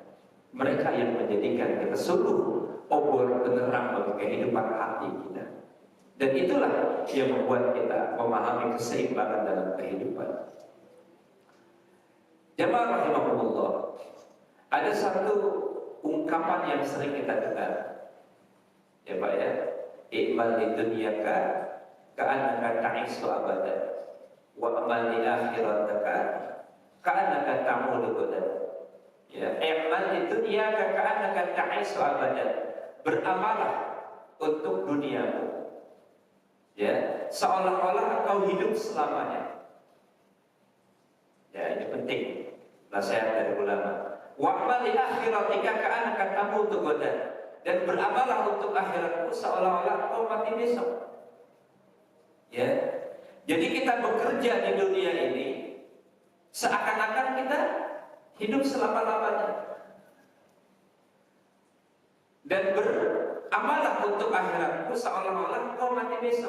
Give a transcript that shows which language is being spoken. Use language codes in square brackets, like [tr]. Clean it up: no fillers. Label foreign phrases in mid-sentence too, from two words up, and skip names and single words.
[id] Mereka yang menjadikan kita sungguh obor penerang bagi kehidupan hati kita. Dan itulah yang membuat kita memahami keseimbangan dalam kehidupan. Jamaah rahimahumullah, ada satu ungkapan yang sering kita dengar, ya Pak ya, [ar] اعمل لدنياك كأنك تعيش أبدا واعمل لآخرتك كأنك تموت غدا. Ya, اعمل لدنياك كأنك تعيش أبدا. [id] Beramalah untuk duniamu, ya, seolah-olah engkau hidup selamanya. Ya, ini penting nasihat dari ulama. [ar] واعمل لآخرتك كأنك تموت غدا. [id] Dan beramalah untuk akhiratmu seolah-olah engkau mati besok. Ya, jadi kita bekerja di dunia ini seakan-akan kita hidup selama-lamanya. Dan beramalah untuk akhiratmu seolah-olah engkau mati besok.